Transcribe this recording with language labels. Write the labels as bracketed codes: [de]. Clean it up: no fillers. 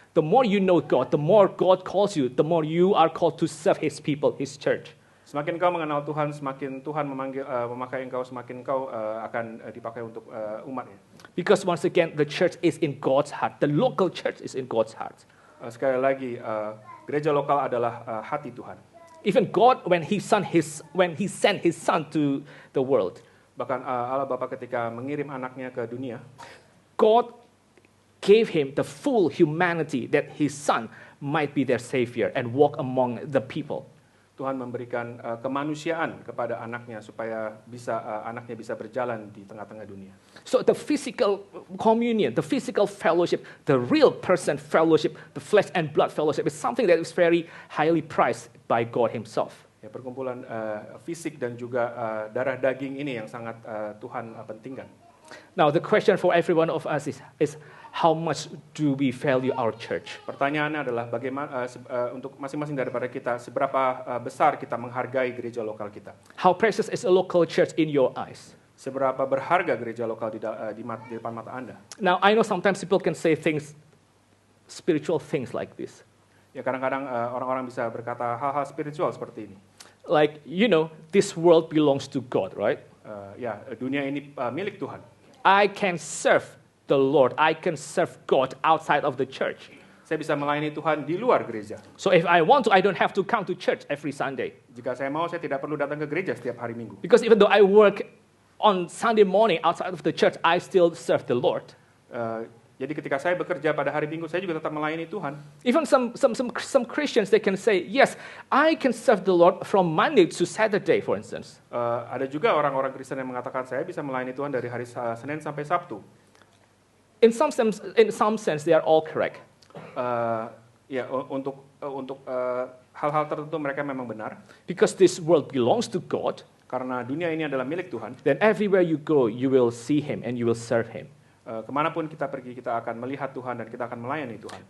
[en] The more you know God, the more God calls you, the more you are called to serve His people, His church. [id] Semakin kau mengenal Tuhan, semakin Tuhan memakai engkau, semakin kau akan dipakai untuk umatnya. [en] Because once again, the church is in God's heart. The local church is in God's heart. [id] Sekali lagi, gereja lokal adalah hati Tuhan. [en] Even God, when He sent His Son to the world, [id] bahkan Allah Bapa ketika mengirim anaknya ke dunia, [en] God gave Him the full humanity that His Son might be their Savior and walk among the people. [id] Tuhan memberikan kemanusiaan kepada anaknya supaya anaknya bisa berjalan di tengah-tengah dunia. [en] So the physical communion, the physical fellowship, the real person fellowship, the flesh and blood fellowship is something that is very highly prized by God Himself. [id] Ya, perkumpulan fisik dan juga darah daging ini yang sangat Tuhan pentingkan. [en] Now the question for every one of us is how much do we value our church? [id] Pertanyaannya adalah bagaimana untuk masing-masing daripada kita, seberapa besar kita menghargai gereja lokal kita? [en] How precious is a local church in your eyes? [id] Seberapa berharga gereja lokal di depan mata Anda? [en] Now I know sometimes people can say spiritual things like this. [id] Ya, kadang-kadang orang-orang bisa berkata hal-hal spiritual seperti ini. [en] Like, this world belongs to God, right? [id] Ya, dunia ini milik Tuhan. [en] I can serve the Lord. I can serve God outside of the church. [id] Saya bisa melayani Tuhan di luar gereja. [en] So if I want to, I don't have to come to church every Sunday. [id] Jika saya mau, saya tidak perlu datang ke gereja setiap hari Minggu. [en] Because even though I work on Sunday morning outside of the church, I still serve the Lord. [id] Jadi ketika saya bekerja pada hari Minggu, saya juga tetap melayani Tuhan. [en] Even some Christians, they can say, yes, I can serve the Lord from Monday to Saturday, for instance. [id] Ada juga orang-orang Kristen yang mengatakan saya bisa melayani Tuhan dari hari Senin sampai Sabtu. [en] In some sense, they are all correct. [id] Ya, untuk hal-hal tertentu mereka memang benar. [en] Because this world belongs to God. [id] Karena dunia ini adalah milik Tuhan. [en] Then everywhere you go, you will see Him and you will serve Him. [id] Kemanapun kita pergi, kita akan melihat Tuhan dan kita akan melayani Tuhan.